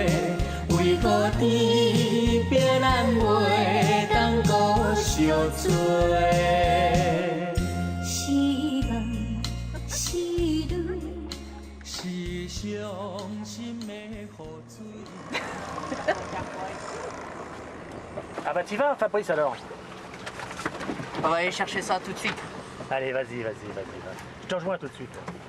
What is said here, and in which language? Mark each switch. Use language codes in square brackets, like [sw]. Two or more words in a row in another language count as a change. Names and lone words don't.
[nan] 为何天边咱袂当搁相做？是梦是泪，是伤心的雨水。 [fr] Ah bah t'y vas Fabrice alors. On va aller chercher ça tout de suite. Allez vas-y. Je te rejoins tout de suite.